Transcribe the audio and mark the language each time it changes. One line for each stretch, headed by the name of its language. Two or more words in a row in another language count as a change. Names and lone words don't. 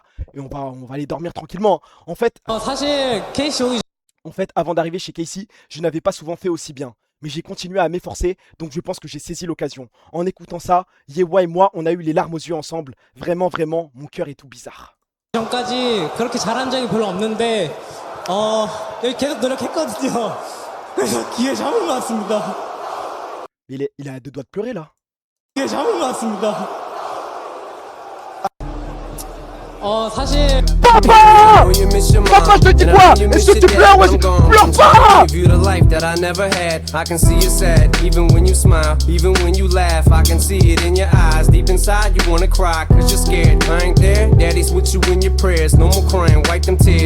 French: Et on va aller dormir tranquillement. En fait... En fait, avant d'arriver chez Casey, je n'avais pas souvent fait aussi bien. Mais j'ai continué à m'efforcer, donc je pense que j'ai saisi l'occasion. En écoutant ça, Yewa et moi, on a eu les larmes aux yeux ensemble. Vraiment, mon cœur est tout bizarre.
Korean: 전까지 그렇게 잘한 적이 별로 없는데 여기 계속 노력했거든요. 그래서 기회 잡은 것 같습니다.
French: Il a deux doigts de pleurer là.
Korean: 기회 잡은 것 같습니다. 사실
French: Papa, je te dis quoi? Est-ce que tu pleures? Ouais, pleure pas!
English: Give you the life that I never had. I can see you sad, even when you smile, even when you laugh. I can see it in your eyes. Deep inside, you wanna cry, cause you're scared. I ain't there. Daddy's with you in your prayers. No more crying, wipe them tears.